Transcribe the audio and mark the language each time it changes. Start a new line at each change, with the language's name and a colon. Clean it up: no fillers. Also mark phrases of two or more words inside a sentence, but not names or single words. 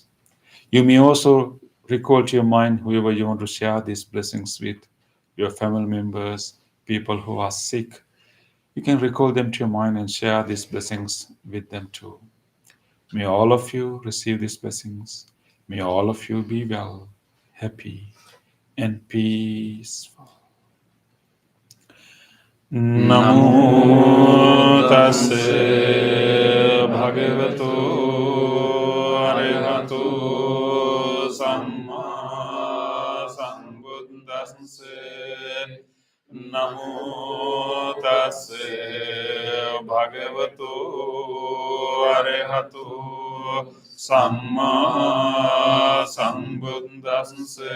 English: You may also recall to your mind whoever you want to share these blessings with, your family members, people who are sick. You can recall them to your mind and share these blessings with them too. May all of you receive these blessings. May all of you be well, happy, and peaceful.
Pali: Namo tassa bhagavato arahato samma sambuddhassa. නමෝ තස් භගවතු අරහතු සම්මා සම්බුද්දස්ස